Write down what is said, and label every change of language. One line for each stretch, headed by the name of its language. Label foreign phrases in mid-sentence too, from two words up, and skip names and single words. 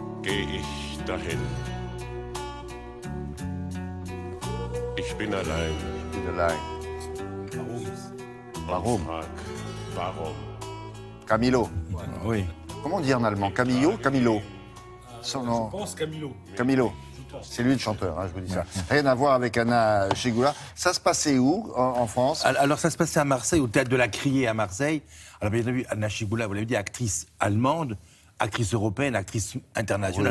German: geh ich dahin. Ich bin allein. Ich bin allein. Warum? Frag, warum? Camilo.
French: Oui. Comment on dit en allemand? Camillo? Camilo. Son nom. Je pense Camilo. Camilo. C'est lui le chanteur, hein, je vous dis ça. Rien à voir avec Anna Schygulla. Ça se passait où, en France? Alors, ça se passait à Marseille, au Théâtre de la Criée à Marseille. Alors, bien entendu, Anna Schygulla, vous l'avez dit, actrice allemande, actrice européenne, actrice internationale,